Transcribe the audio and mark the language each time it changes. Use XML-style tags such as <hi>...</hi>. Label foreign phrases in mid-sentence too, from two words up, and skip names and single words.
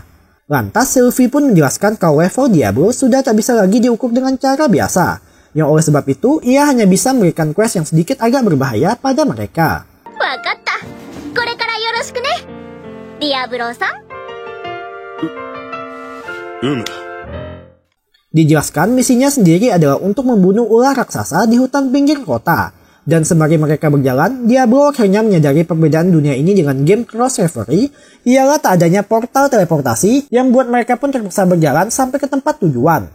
<id>Lantas Sylvie pun menjelaskan kalau level Diablo sudah tak bisa lagi diukur dengan cara biasa, yang oleh sebab itu ia hanya bisa memberikan quest yang sedikit agak berbahaya pada mereka.</id> <ja>Wakatta. これからよろしくね. Diablo-san.</ja> <id>Dijelaskan misinya sendiri adalah untuk membunuh ular raksasa di hutan pinggir kota. Dan sembari mereka berjalan, Diablo akhirnya menyadari perbedaan dunia ini dengan game Cross Reverie, ialah tak adanya portal teleportasi yang buat mereka pun terpaksa berjalan sampai ke tempat tujuan.</id>